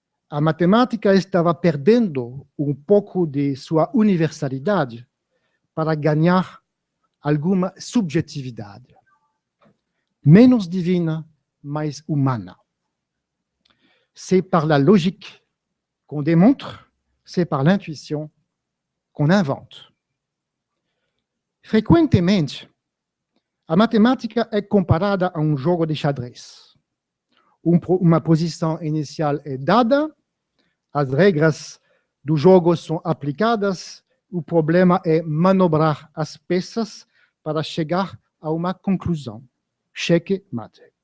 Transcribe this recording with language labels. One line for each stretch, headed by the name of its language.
Portuguese: A matemática estava perdendo um pouco de sua universalidade para ganhar alguma subjetividade. Menos divina, mais humana.
French: C'est par la logique qu'on démontre, c'est par l'intuition qu'on invente.
Portuguese: Frequentemente, a matemática é comparada a um jogo de xadrez. Uma posição inicial é dada, as regras do jogo são aplicadas, o problema é manobrar as peças para chegar a uma conclusão. Cheque mate.